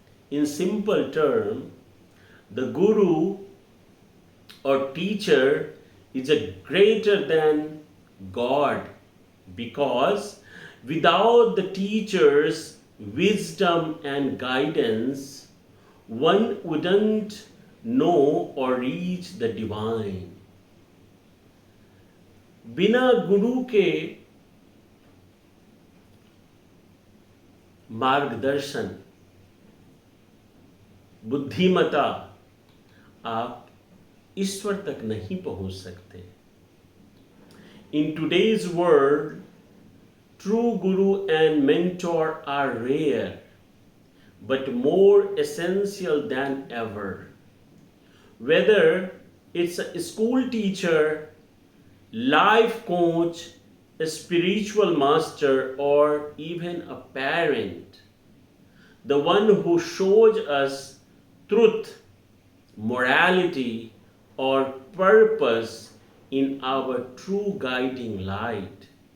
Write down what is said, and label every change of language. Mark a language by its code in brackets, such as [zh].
[en] In simple term, the Guru or teacher is a greater than God, because without the teacher's wisdom and guidance, one wouldn't know or reach the divine. [hi] बिना गुरु के मार्गदर्शन, बुद्धिमता, आप ईश्वर तक नहीं पहुंच सकते। [en] In today's world, true guru and mentor are rare, but more essential than ever. Whether it's a school teacher, life coach, a spiritual master, or even a parent, the one who shows us truth, morality, or purpose in our true guiding light.